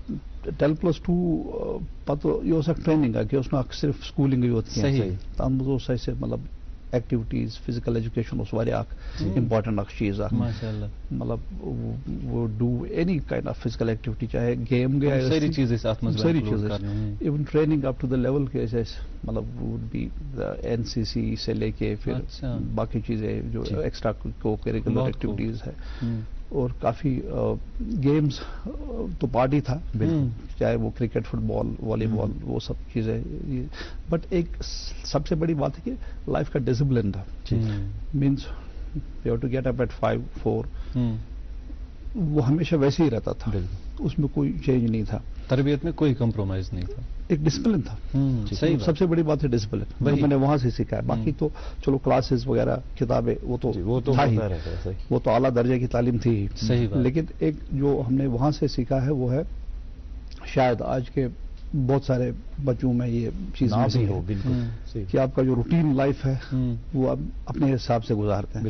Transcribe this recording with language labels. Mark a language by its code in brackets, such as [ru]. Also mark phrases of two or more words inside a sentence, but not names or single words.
[ks] 10+2 پتہٕ یہِ اوس اکھ ٹریننگ اکھ یہِ اوس نہٕ اکھ صرف سکوٗلِنگٕے یوت کینٛہہ تتھ منٛز اوس اَسہِ مطلب [en] activities physical education [ks] اوس واریاہ اکھ امپارٹنٹ اکھ چیٖز اکھ مطلب [en] we do any kind of physical activity [ks] چاہے گیم گٔے سٲری چیٖز ٲسۍ [en] even training up to the level [ks] کہ أسۍ ٲسۍ [ur] مطلب [en] would be [ur] NCC سے لے کے پھر باقی چیزیں جو [en] extra co curricular activities [ur] ہے اور کافی گیمز تو پارٹی تھا چاہے وہ کرکٹ فٹ بال والی بال وہ سب چیزیں بٹ ایک سب سے بڑی بات ہے کہ لائف کا ڈسپلن تھا [en] means you have to get up at 5-4 [ur] وہ ہمیشہ ویسے ہی رہتا تھا اس میں کوئی چینج نہیں تھا تربیت میں کوئی کمپرومائز نہیں تھا ایک ڈسپلن تھا سب سے بڑی بات ہے ڈسپلن میں نے وہاں سے سیکھا ہے باقی تو چلو کلاسز وغیرہ کتابیں وہ تو تھا ہی وہ تو اعلیٰ درجے کی تعلیم تھی ہی لیکن ایک جو ہم نے وہاں سے سیکھا ہے وہ ہے شاید آج کے بہت سارے بچوں میں یہ چیز نہیں ہو بالکل کہ آپ کا جو [en] routine life [ur] ہے وہ آپ اپنے حساب سے گزارتے ہیں.